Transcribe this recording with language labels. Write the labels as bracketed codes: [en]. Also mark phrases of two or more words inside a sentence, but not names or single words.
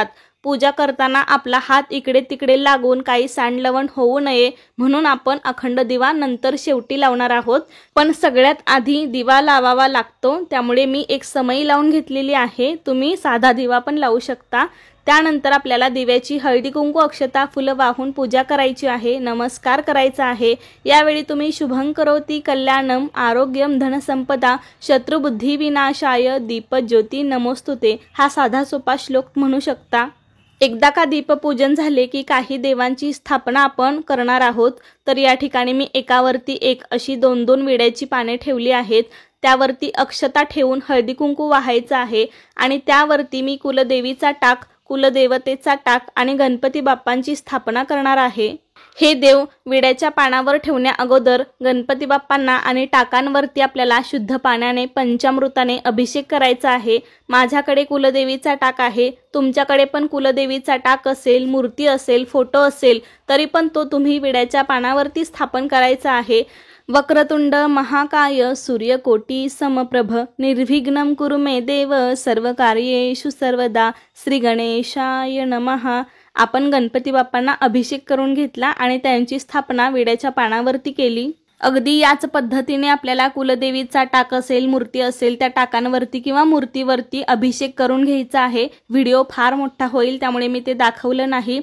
[mr] पूजा करताना आपला हात इकडे तिकडे लागून काही सांडलवण होऊ नये म्हणून आपण अखंड दिवा नंतर शेवटी लावणार आहोत। पण सगळ्यात आधी दिवा लावावा लागतो, त्यामुळे मी एक समई लावून घेतलेली आहे। तुम्ही साधा दिवा पण लावू शकता। त्यानंतर आपल्याला दिव्याची हळदी कुंकू, अक्षता, फुलं वाहून पूजा करायची आहे, नमस्कार करायचा आहे। यावेळी तुम्ही [sa] शुभं करोति कल्याणम आरोग्यम धनसंपदा शत्रुबुद्धी विनाशाय दीपज्योती नमोस्तुते [mr] हा साधा सोपा श्लोक म्हणू शकता। एकदा का दीपपूजन झाले की काही देवांची स्थापना आपण करणार आहोत। तर या ठिकाणी मी एकावरती एक अशी 2-2 विड्याची पाने ठेवली आहेत। त्यावरती अक्षता ठेवून हळदी कुंकू वाहायचं आहे आणि त्यावरती मी कुलदेवीचा टाक, कुलदेवतेचा टाक आणि गणपती बाप्पांची स्थापना करणार आहे। हे देव विड्याच्या पानावर ठेवण्या अगोदर गणपती बाप्पांना आणि टाकांवरती आपल्याला शुद्ध पाण्याने पंचामृताने अभिषेक करायचा आहे। माझ्याकडे कुलदेवीचा टाक आहे, तुमच्याकडे पण कुलदेवीचा टाक असेल, मूर्ती असेल, फोटो असेल तरी पण तो तुम्ही विड्याच्या पानावरती स्थापन करायचा आहे। [sa] वक्रतुंड महाकाय सूर्यकोटी समप्रभ निर्विघ्नं कुरु मे देव सर्वकार्येषु सर्वदा श्री गणेशाय नमः। [mr] आपण गणपती बाप्पांना अभिषेक करून घेतला आणि त्यांची स्थापना विड्याच्या पानावरती केली। अगदी याच पद्धतीने आपल्याला कुलदेवीचा टाक असेल, मूर्ती असेल, त्या टाकांवरती किंवा मूर्तीवरती अभिषेक करून घ्यायचा आहे। व्हिडिओ फार मोठा होईल त्यामुळे मी ते दाखवलं नाही।